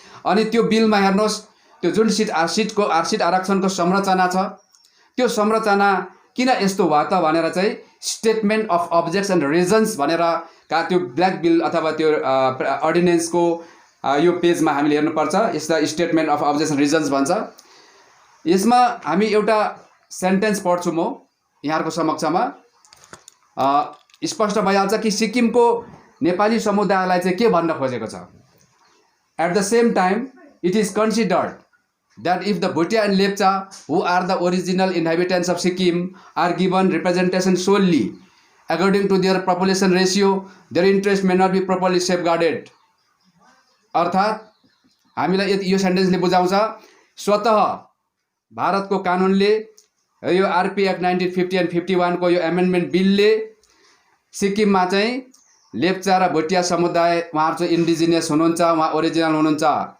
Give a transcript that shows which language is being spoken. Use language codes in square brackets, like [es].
[ne] अनि त्यो बिलमा हेर्नुहोस् त्यो जुन सिट आरक्षणको संरचना छ त्यो संरचना किन यस्तो भयो त भनेर चाहिँ statement of objects and reasons भनेर त्यो ब्ल्याक बिल अथवा त्यो अर्डिनेन्सको यो पेजमा हामीले हेर्नुपर्छ। यसलाई statement of objects and reasons भन्छ। यसमा हामी एउटा सेन्टेन्स पढ्छु म यहाँहरूको समक्षमा, स्पष्ट भइहाल्छ कि सिक्किमको नेपाली समुदायलाई चाहिँ के भन्न खोजेको छ। [en] At the same time it is considered that if the Bhutia and Lepcha, who are the original inhabitants of Sikkim, are given representation solely according to their population ratio, their interest may not be properly safeguarded. [ne] अर्थात् हामीलाई यो सेन्टेन्सले बुझाउँछ स्वतः भारतको कानुनले यो RP act 1950 and 51 को यो एमेन्डमेन्ट बिलले सिक्किममा चाहिँ लेप्चा र भुटिया समुदाय उहाँहरू चाहिँ इन्डिजिनियस हुनुहुन्छ, उहाँ ओरिजिनल हुनुहुन्छ।